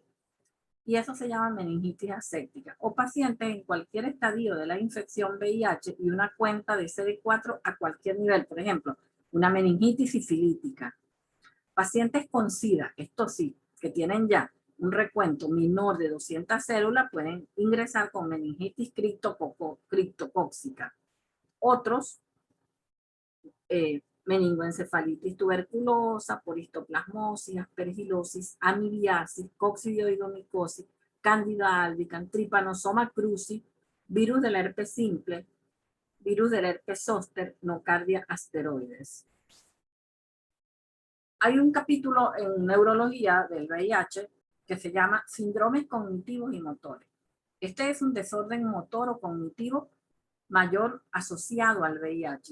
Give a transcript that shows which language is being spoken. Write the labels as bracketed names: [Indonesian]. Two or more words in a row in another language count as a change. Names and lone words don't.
[Spanish] Y eso se llama meningitis aséptica. O pacientes en cualquier estadio de la infección VIH y una cuenta de CD4 a cualquier nivel. Por ejemplo, una meningitis sifilítica. Pacientes con SIDA, esto sí, que tienen ya un recuento menor de 200 células, pueden ingresar con meningitis criptocóxica. Otros, meningoencefalitis tuberculosa, poristoplasmosis, aspergilosis, amibiasis, coccidioidomicosis, candida albicans, trypanosoma cruzi, virus del herpes simple, virus del herpes zóster, nocardia asteroides. Hay un capítulo en neurología del VIH que se llama síndromes cognitivos y motores. Este es un desorden motor o cognitivo mayor asociado al VIH.